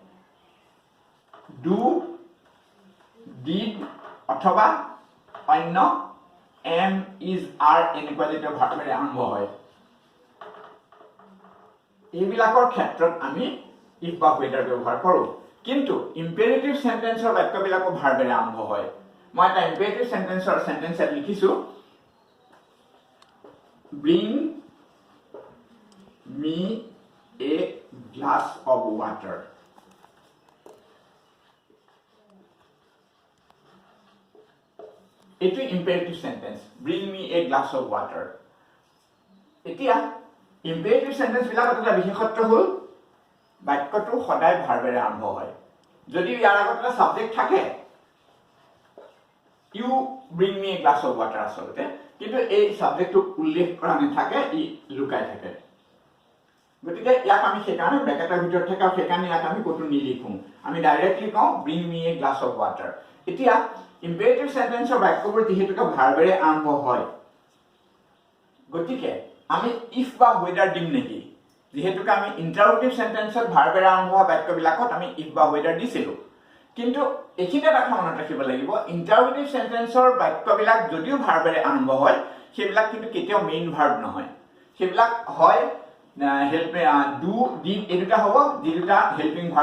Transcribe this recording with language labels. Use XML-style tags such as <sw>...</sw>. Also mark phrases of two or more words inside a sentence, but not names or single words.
<en>do did</en> <as>অথবা অন্য</as> <en>am is are</en> <as>এনেকুৱা যেটা ভাৰ্বেৰে আৰম্ভ হয় এইবিলাকৰ ক্ষেত্ৰত আমি if বা whether ব্যৱহাৰ কৰো কিন্তু</as> <en>imperative sentenceৰ</en> <as>বাক্যবিলাকো ভাৰ্বেৰে আৰম্ভ হয় মই এটা</as> <en>imperative sentenceৰ</en> <as>সেন্টেন্স লিখিছো</as> <en>bring me a glass of water It is imperative sentence. Bring me a glass of water.</en> <as>এতিয়া</as> <en>imperative sentence</en> <as>বিলাকত এটা বিশেষত্ব হল বাক্যটো সদায় ভাৰ্বেৰে আৰম্ভ হয় যদি ইয়াৰ আগত এটা সাবজেক্ট থাকে</as> <en>you bring me a glass of water</en> <as>আসলতে কিন্তু এই সাবজেক্টটো উল্লেখ কৰা নাথাকে ই লুকাই থাকে গতিকে ইয়াক আমি সেকাৰণে ব্ৰেকেটৰ ভিতৰত থকা সেকাৰণে ইয়াক আমি কতো নিলিখো আমি ডাইৰেক্টলি কওঁ</as> <en>bring me a glass of water</en> <as>এতিয়া</as> <en>imperative sentence or</en> <as>বাক্যবোৰ যেহেতুকে ভাৰ্বেৰে আৰম্ভ হয় গতিকে আমি if বা whether দিম নেকি যেহেতুকে আমি</as> <en>interrogative sentenceত</en> <as>ভাৰ্বেৰে আৰম্ভ হোৱা বাক্যবিলাকত আমি if বা whether দিছিলো কিন্তু এখিটা কথা মনত ৰাখিব লাগিব</as> <en>interrogative sentenceৰ</en> <as>বাক্যবিলাক যদিও ভাৰ্বেৰে আৰম্ভ হয় সেইবিলাক কিন্তু কেতিয়াও</as> <en>main verb</en> <as>নহয় সেইবিলাক হয়</as> <en>help do did</en> <as>এই দুটা হ'ব যি দুটা</as> <en>helping verb</en>